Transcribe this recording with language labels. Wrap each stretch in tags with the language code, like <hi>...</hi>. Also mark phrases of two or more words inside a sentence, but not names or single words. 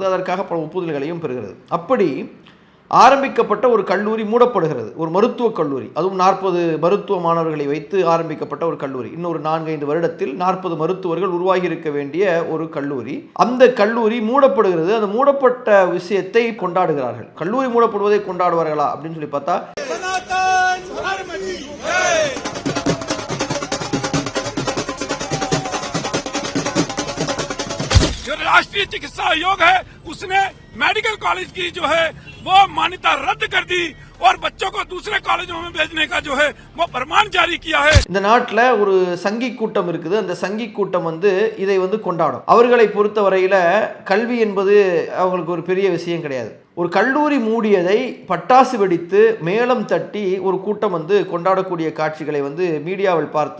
<ta>அதற்காக பல ஒப்புதல்களையும் பெறுகிறது. அப்படி ஆரம்பிக்கப்பட்ட ஒரு கல்லூரி மூடப்படுகிறது. ஒரு மருத்துவக் கல்லூரி, அதுவும் 40 மருத்துவ மாணவர்களை வைத்து ஆரம்பிக்கப்பட்ட ஒரு கல்லூரி. இன்னொரு 4-5 வருடத்தில் 40 மருத்துவர்கள் உருவாகி இருக்க வேண்டிய ஒரு கல்லூரி. அந்த கல்லூரி மூடப்படுகிறது. அந்த மூடப்பட்ட விஷயத்தை கொண்டாடுகிறார்கள். கல்லூரி மூடப்படுவதை கொண்டாடுவார்களா அப்படின்னு சொல்லி பார்த்தா</ta> <hi>जो राष्ट्रीय चिकित्सा आयोग है उसने मेडिकल कॉलेज की जो है वो मान्यता रद्द कर दी और बच्चों को दूसरे कॉलेजों में भेजने का जो है वो फरमान जारी किया है.</hi> <ta>இந்த நாட்டில் ஒரு சங்கி கூட்டம் இருக்குது. அந்த சங்கி கூட்டம் இதை கொண்டாடும். அவர்களை பொறுத்த வரையில கல்வி என்பது அவங்களுக்கு ஒரு பெரிய விஷயம் கிடையாது. ஒரு கல்லூரி மூடியதை பட்டாசு வெடித்து மேளம் தட்டி ஒரு கூட்டம் கொண்டாடக்கூடிய காட்சிகளை மீடியாவில் பார்த்து</ta>